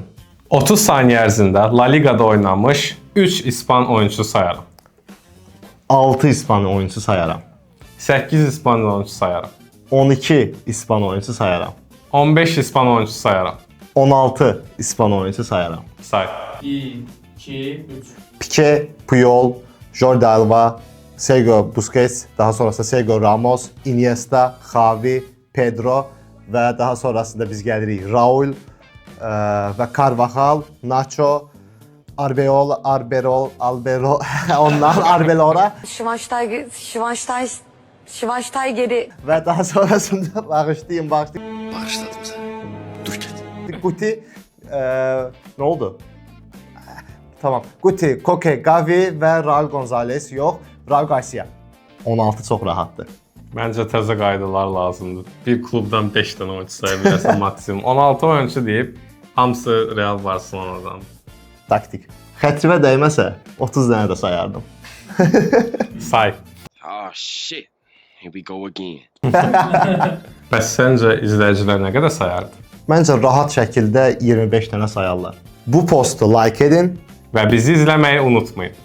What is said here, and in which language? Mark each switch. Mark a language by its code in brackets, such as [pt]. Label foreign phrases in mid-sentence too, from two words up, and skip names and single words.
[az] 30 saniyə ərzində La Ligada oynamış 3 İspan oyunçusu sayarım. 6 İspan oyunçusu sayaram. 8 İspan oyunçusu sayarım. 12 İspan oyunçusu sayaram. 15 İspan oyunçusu sayarım. 16 İspan oyunçusu sayaram. Say. 1, 2, 3. Pique, Puyol, Jordi Alba, Sergio Busquets, daha sonrasında Sergio Ramos, Iniesta, Xavi, Pedro və daha sonrasında biz gəlirik Raul və Carvajal, Nacho, Albero, onlar Arbelora Schweinsteiger'i və daha sonrasında bağışlayın. Bağışladım səni. Dur get. Guti, nə oldu? Tamam. Guti, Koke, Gavi və Raul Gonzalez yox, Raul Garcia. 16 çox rahatdır. Məncə təzə qaydalar lazımdır. Bir klubdan 5 dənə oyunçu saya bilərsən maksimum. 16 oyunçu deyib hamısı Real Barcelonadan. Taktik. Xətrimə dəyməsə 30 dənə də sayardım. Say. [en] Oh shit. Here we go again. [az] Bəs səncə izləyicilər nə qədər sayardı? Məncə rahat şəkildə 25 dənə sayarlar. Bu postu like edin. Və bizi izləməyi unutmayın.